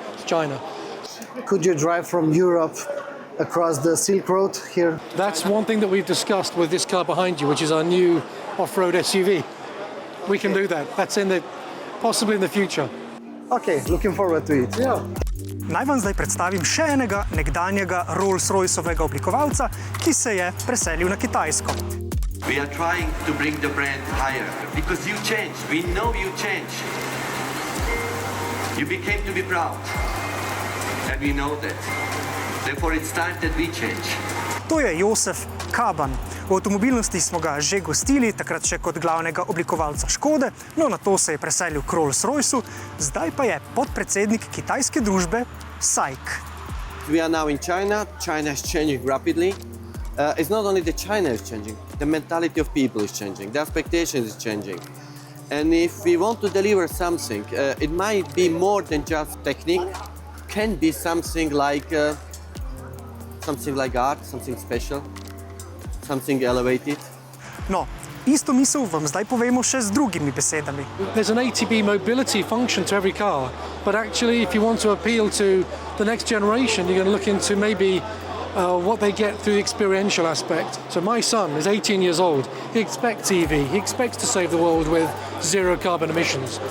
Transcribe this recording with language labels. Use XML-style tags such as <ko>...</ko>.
<en>It's China. Could you drive from Europe across the Silk Road here? That's one thing that we've discussed with this car behind you, which is our new off-road SUV. We can do that. That's possibly in the future. Okay, looking forward to it. Yeah.</en> <sl>Naj vam zdaj predstavim še enega nekdanjega Rolls-Royceovega oblikovalca, ki se je preselil na Kitajsko.</sl> <en>We are trying to bring the brand higher because you changed. We know you changed. You became to be proud. And we know that. Therefore it's time that we change.</en> <sl>To je Josef Kaban. V avtomobilnosti smo ga že gostili, takrat še kot glavnega oblikovalca Škode, no nato se je preselil k Rolls-Royceu, zdaj pa je podpredsednik kitajske družbe SAIC.</sl> <en>We are now in China. China is changing rapidly. It's not only that China is changing, the mentality of people is changing, the expectations is changing. And if we want to deliver something, it might be more than just technique, can be something like art, something special, something elevated.</en> <sl>No, isto misel vam zdaj povemo še z drugimi besedami.</sl> <en>There's an ATB mobility function to every car, but actually if you want to appeal to the next generation, you're going to look into maybe what they get through the experiential aspect. So my son is 18 years old. He expects EV. He expects to save the world with zero carbon emissions.</en>